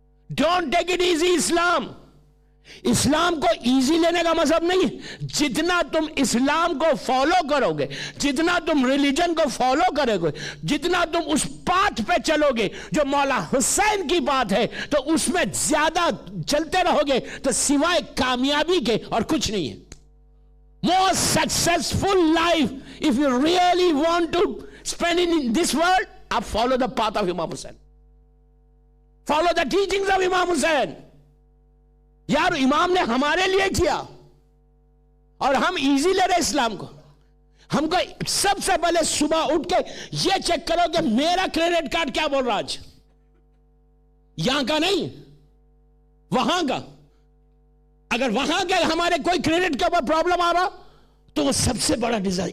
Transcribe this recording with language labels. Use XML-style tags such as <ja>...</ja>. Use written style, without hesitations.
<en>Don't take it easy.</en> <ur>اسلام کو easy لینے کا مطلب نہیں ہے. جتنا تم اسلام کو فالو کرو گے, جتنا تم ریلیجن کو فالو کرو گے, جتنا تم اس پاتھ پہ چلو گے جو مولا حسین کی بات ہے, تو اس میں زیادہ چلتے رہو گے تو سوائے کامیابی کے اور کچھ نہیں ہے.</ur> <en>More successful life, if you really want to spend in this world, آپ follow the path of Imam Hussain. Follow the teachings of Imam Hussain.</en> <ur>یار امام نے ہمارے لیے کیا اور ہم ایزی لے رہے اسلام کو. ہم کو سب سے پہلے صبح اٹھ کے یہ چیک کرو کہ میرا کریڈٹ کارڈ کیا بول رہا آج. یہاں کا نہیں, وہاں کا. اگر وہاں کے ہمارے کوئی کریڈٹ کے اوپر پرابلم آ رہا تو وہ سب سے بڑا ڈیزاسٹر.</ur>